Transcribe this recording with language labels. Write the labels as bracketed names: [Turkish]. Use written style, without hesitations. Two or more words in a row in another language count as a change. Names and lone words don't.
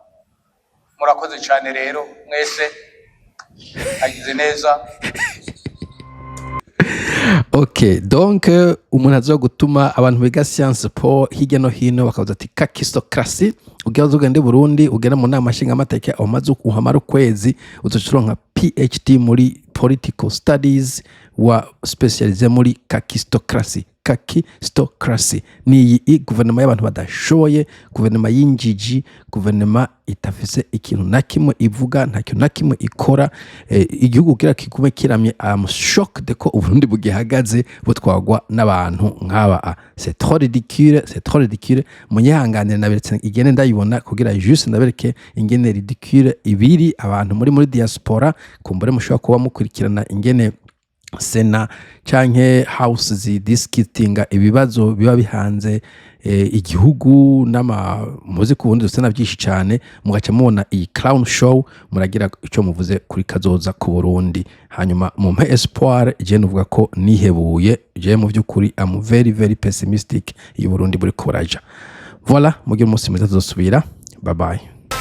[Rundi] Murakoze cyane rero mwese agize neza. Okay, donc umuntu azo gutuma abantu biga science po hirya no hino bakavuga ati kakistocracy ugiye ugende Burundi ugera mu nama nshinga amateka umaze uhamara ukwezi uzocuronka PhD muri [English] political studies [Rundi] wa specialize muri kakistocracy. kakistocracy, ni guverinoma y'abantu badashoboye, guverinoma y'injiji, guverinoma itafise ikintu na kimwe ivuga, nta kintu na kimwe ikora. Igihugu kira kikume kiramye, [English] am shocked [Rundi] ko Uburundi bugihagaze butwagwa n'abantu nk'aba. [French] C'est trop ridicule, c'est trop ridicule. [Rundi] Munyihanganire naberetse igene ndayibona kugira juste ndabereke ingene ridicule ibiri abantu muri diaspora, kumbure mushobora kuba mukurikirana ingene Sena canke House zidiscutinga ibibazo biba bihanze igihugu muzi ku bundi Sena byinshi cyane, mugaca mubona iyi [English] clown show, [Rundi] muragira icyo muvuze kuri kazoza ku Burundi. Hanyuma mu mpe espoir, je nuvuga ko nihebuye, je mu by'ukuri [English] am very very pessimistic, [Rundi] i Burundi buri koraja. Voilà, mugire umunsi mwiza, tuzosubira. [English] Bye bye.